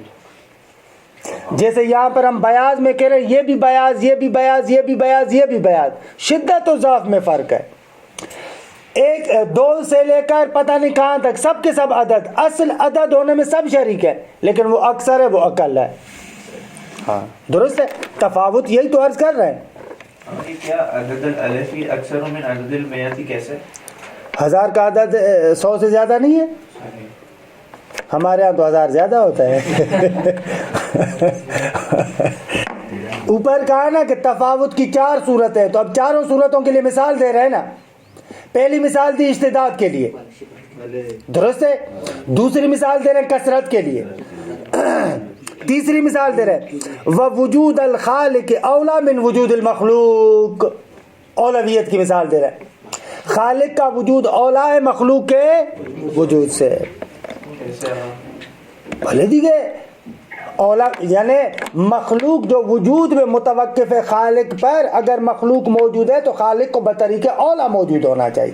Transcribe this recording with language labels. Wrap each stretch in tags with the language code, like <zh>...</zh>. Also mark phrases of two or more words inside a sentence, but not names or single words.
<ur>جیسے یہاں پر ہم بیاض میں کہہ رہے ہیں یہ بھی بیاض, یہ بھی بیاض, یہ بھی بیاض, یہ بھی بیاض, شدت و ضعف میں فرق ہے. ایک دو سے لے کر پتہ نہیں کہاں تک سب کے سب عدد, اصل عدد ہونے میں سب شریک ہے, لیکن وہ اکثر ہے وہ اقل ہے. ہاں درست ہے, تفاوت یہی تو عرض کر رہے ہیں.</ur> <ar>کیا عدد الالفی اکثر من عدد المئاتی کیسے؟</ar> <ur>1000 کا عدد 100 سے زیادہ نہیں ہے. ہمارے ہاں تو 1000 زیادہ ہوتا ہے. اوپر کہا نا کہ تفاوت کی 4 صورتیں, تو اب چاروں صورتوں کے لیے مثال دے رہے ہیں نا. پہلی مثال دی اشتداد کے لیے, درست ہے. دوسری مثال دے رہے ہیں کثرت کے لیے. تیسری مثال دے رہے ہیں</ur> <ar>ووجود الخالق اولا من وجود المخلوق,</ar> <ur>اولویت کی مثال دے رہے ہیں. خالق کا وجود اولا ہے مخلوق کے وجود سے. بھلے دیگے اولا یعنی مخلوق جو وجود میں متوقف ہے خالق پر, اگر مخلوق موجود ہے تو خالق کو بطریق اولا موجود ہونا چاہیے.</ur>